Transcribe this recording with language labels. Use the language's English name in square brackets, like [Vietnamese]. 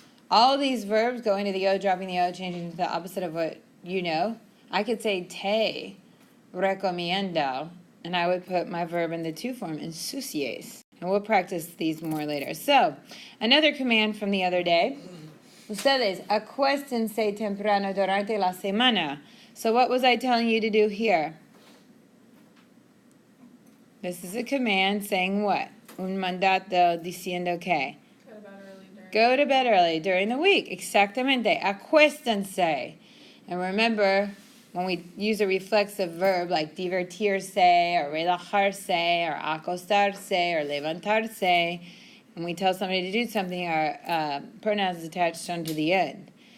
[English] All of these verbs go into the O, dropping the O, changing to the opposite of what you know. I could say [Spanish] te recomiendo, [English] and I would put my verb in the to form, ensucies. And we'll practice these more later. So, another command from the other day. [Spanish] Ustedes, acuéstense temprano durante la semana. [English] So what was I telling you to do here? This is a command saying what? [Spanish] Un mandato diciendo que. [English] Go to bed early during the week. [Spanish] Exactamente. Acuéstense. [English] And remember, when we use a reflexive verb like divertirse or relajarse or acostarse or levantarse, when we tell somebody to do something, our pronoun is attached onto the end.